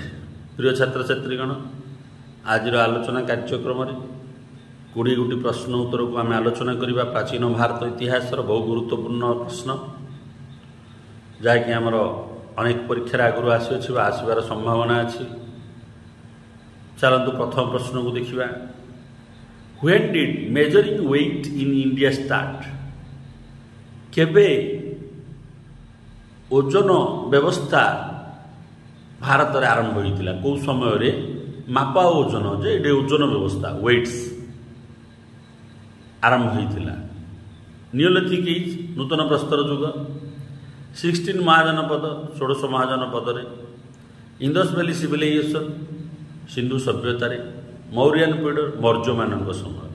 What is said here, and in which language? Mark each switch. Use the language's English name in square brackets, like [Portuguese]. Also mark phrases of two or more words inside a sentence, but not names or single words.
[Odia] ପ୍ରିୟ ଛାତ୍ରଛାତ୍ରୀଗଣ, ଆଜିର ଆଲୋଚନା କାର୍ଯ୍ୟକ୍ରମରେ 20ଟି ପ୍ରଶ୍ନ ଉତ୍ତରକୁ ଆମେ ଆଲୋଚନା କରିବା। ପ୍ରାଚୀନ ଭାରତ ଇତିହାସର ବହୁ ଗୁରୁତ୍ୱପୂର୍ଣ୍ଣ ପ୍ରଶ୍ନ, ଯାହାକି ଆମର ଅନେକ ପରୀକ୍ଷାରେ ଆଗରୁ ଆସିଅଛି ବା ଆସିବାର ସମ୍ଭାବନା ଅଛି। ଚାଲନ୍ତୁ ପ୍ରଥମ ପ୍ରଶ୍ନକୁ ଦେଖିବା। [English] When did measuring weight in India start? [Odia] କେବେ ଓଜନ ବ୍ୟବସ୍ଥା ଭାରତରେ ଆରମ୍ଭ ହୋଇଥିଲା? କେଉଁ ସମୟରେ ମାପା ଓଜନ, ଯେ ଏଠି ଓଜନ ବ୍ୟବସ୍ଥା ୱେଟ୍ସ ଆରମ୍ଭ ହୋଇଥିଲା? [English] Neolithic age, [Odia] ନୂତନ ପ୍ରସ୍ତର ଯୁଗ, 16 ମହାଜନପଦ, 16 ମହାଜନପଦରେ, [English] Indus Valley civilization, [Odia] ସିନ୍ଧୁ ସଭ୍ୟତାରେ, [English] Mauryan period, [Odia] ମୌର୍ଯ୍ୟମାନଙ୍କ ସମୟରେ।